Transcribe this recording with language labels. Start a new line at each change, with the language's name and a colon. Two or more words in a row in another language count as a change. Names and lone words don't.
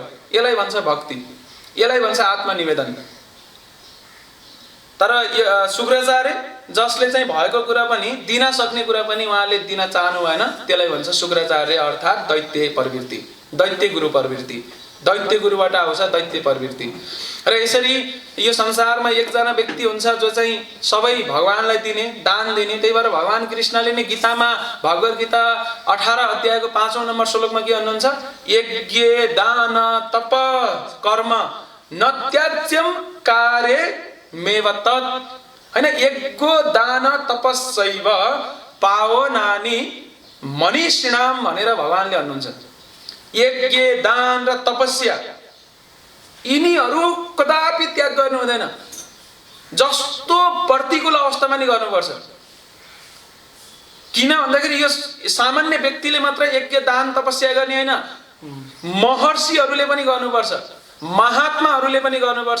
Nepali: यसलाई भन्छ भक्ति, यसलाई भन्छ आत्मनिवेदन। तर शुक्राचार्य जसले चाहिँ भएको कुरा पनि दिन सक्ने कुरा पनि उहाँले दिन चाहनु भएन, त्यसलाई भन्छ शुक्राचार्य अर्थात् दैत्य प्रवृत्ति, दैत्य गुरु प्रवृत्ति। दैत्य गुरुबाट आउँछ दैत्य प्रवृत्ति। र यसरी यो संसारमा एकजना व्यक्ति हुन्छ जो चाहिँ सबै भगवानलाई दिने, दान दिने। त्यही भएर भगवान कृष्णले नै गीतामा भगवत गीता 18 अध्यायको 5औं नम्बर श्लोकमा के भन्नुहुन्छ?
Sanskrit: यज्ञ दान तप कर्म न त्याज्यम कार्य मेव तत्। हैन, यज्ञ दान तपस्यैव पावनानि मनीषिणाम
Nepali: भनेर भगवानले भन्नुहुन्छ। यज्ञ दान र तपस्या यिनीहरू कदापि त्याग गर्नु हुँदैन। जस्तो प्रतिकूल अवस्थामा नि गर्नुपर्छ। किन भन्दाखेरि यो सामान्य व्यक्तिले मात्र यज्ञ दान तपस्या गर्ने हैन, महर्षिहरूले पनि गर्नुपर्छ, महात्माहरूले पनि गर्नुपर्छ।